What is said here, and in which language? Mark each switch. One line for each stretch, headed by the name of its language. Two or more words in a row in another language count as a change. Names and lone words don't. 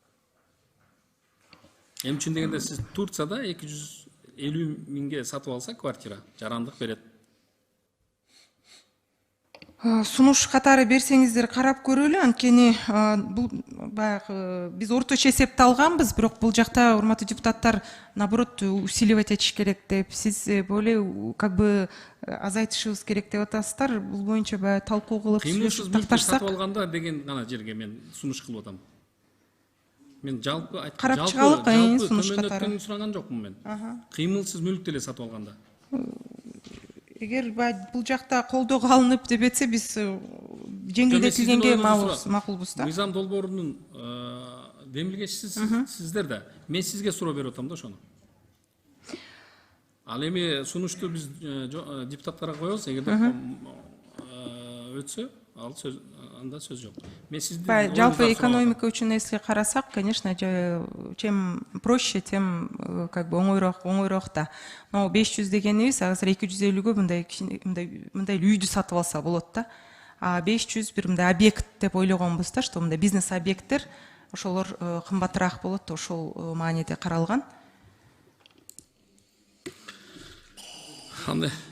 Kyrgyz: Эмне үчүн дегенде сиз Турцияда 250 миңге сатып алса квартира, жарандык берет. Сунуш катары берсеңиздер карап көрөлү, анткени бул баягы биз орточо эсепти алганбыз, бирок бул жакта урматтуу депутаттар
Russian: наоборот усиливать
Kyrgyz: этиш керек деп, сиз
Russian: более как бы
Kyrgyz: азайтышыбыз керек деп атасыздар. Бул боюнча баягы талкуу кылып кыймылсыз мүлктү сатып алганда деген гана жерге мен сунуш кылып атам. Мен жалпы карап чыгалык сунуш катары сураган жокмун мен. Кыймылсыз мүлк деле сатып алганда. Эгер бул жакта колдоого алынып деп этсе, биз жеңилдетилгенге макулбуз да. Мыйзам долбоорунун демилгечисиздер да. Мен сизге суроо берип атам да ошону. Ал эми сунушту биз депутаттарга коебуз, эгерде өтсө, ал сөз анда сөз жок. Мен сиздин жалпы экономика үчүн эске карасак,
Russian: конечно, чем проще, тем как бы
Kyrgyz: оңойрок да. Но 500 дегенибиз азыр 250гө мындай үйдү сатып алса болот да. А 500 бир мындай объект деп ойлогонбуз да, что мындай бизнес объекттер ошолор кымбатыраак болот, ошол мааниде каралган. Кандай?